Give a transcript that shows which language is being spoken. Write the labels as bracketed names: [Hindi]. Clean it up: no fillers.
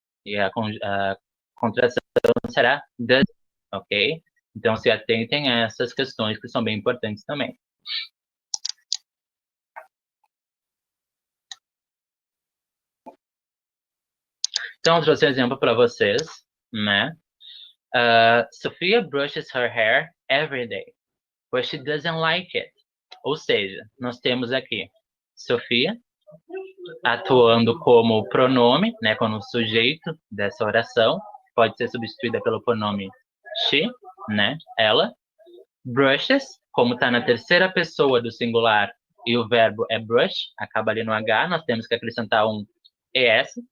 [Portuguese] E a contração será does, ok? Então, se atentem a essas questões que são bem importantes também. Então, eu trouxe um exemplo para vocês, né? [English] Sophia brushes her hair every day, but she doesn't like it. [Portuguese] Ou seja, nós temos aqui Sophia atuando como pronome, né, como sujeito dessa oração, pode ser substituída pelo pronome she, né, ela. Brushes, como está na terceira pessoa do singular e o verbo é brush, acaba ali no H, nós temos que acrescentar um ES.